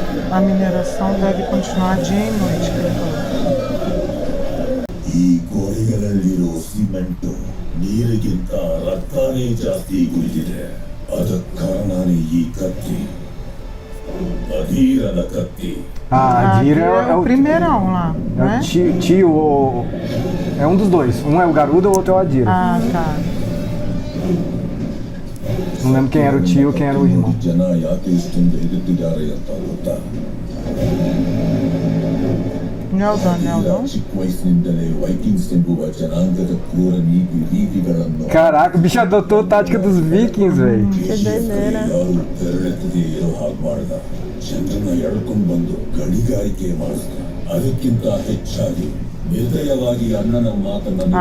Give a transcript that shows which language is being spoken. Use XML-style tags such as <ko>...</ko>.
<pt>A mineração deve continuar dia e noite, que ele falou.</pt> <kn>ಈ ಗೋಡೆಗಳಲ್ಲಿರೋ cement ನೀರಿಗಿಂತ ರಕ್ತನೇ ಜಾಸ್ತಿ ಕುಳಿತಿದೆ ಅದಕ್ಕೆ ಕಾರಣನೇ ಈ ಕತ್ತಿ ಅಧೀರನ ಕತ್ತಿ</kn> <pt>A Adira é o primeirão lá, é né? o tio, é um dos dois. Um é o Garuda, o outro é o Adira. Ah, tá. Não lembro quem era o tio, quem era o irmão.</pt> <kn>ಜನ ಯಾಕೆ ಇಷ್ಟೊಂದು ಹೆದರ್ತಿದ್ದಾರೆ ಅಂತ ಗೊತ್ತಾ Neldon. ಚಿಕ್ಕ ವಯಸ್ಸಿನಿಂದಲೇ Vikings ಎಂಬುವ ಜನಾಂಗದ ಕ್ರೂರ ನೀತಿ ರೀತಿಗಳನ್ನು</kn> <pt>Caraca, o bicho adotou a tática dos vikings, velho.</pt> <kn>ಯಾರು ಬೆರಳೆತ್ತದೇ ಇರೋ ಹಾಗೆ ಮಾಡ್ದ ಜನರನ್ನ ಎಳ್ಕೊಂಡು ಬಂದು ಗಣಿಗಾರಿಕೆ ಮಾಡಿಸ್ದ ಅದಕ್ಕಿಂತ ಹೆಚ್ಚಾಗಿ ನಿರ್ದಯವಾಗಿ ಅಣ್ಣನ ಮಾತನ್ನು</kn>